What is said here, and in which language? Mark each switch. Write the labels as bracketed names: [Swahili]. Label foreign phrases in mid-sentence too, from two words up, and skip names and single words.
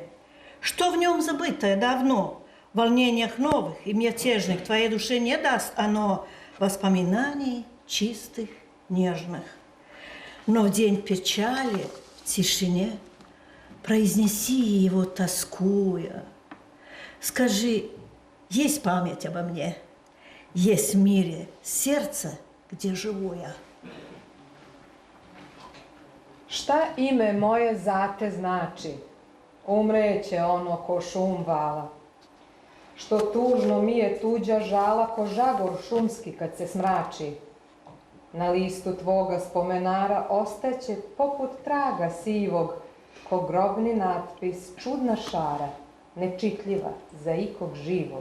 [Russian] Что в нем забытое давно, в волнениях новых и мятежных твоей душе не даст оно воспоминаний чистых, нежных. Но в день печали, в тишине, произнеси его, тоскуя. Скажи, есть память обо мне, есть в мире сердце, где живу я. [Serbian] Šta ime moje za te znači? Umreće ono ko šum vala. Što tužno mi je tuđa žala ko žagor šumski kad se smrači. Na listu tvoga spomenara ostaće poput traga sivog, ko grobni natpis čudna šara, nečitljiva za ikog živog.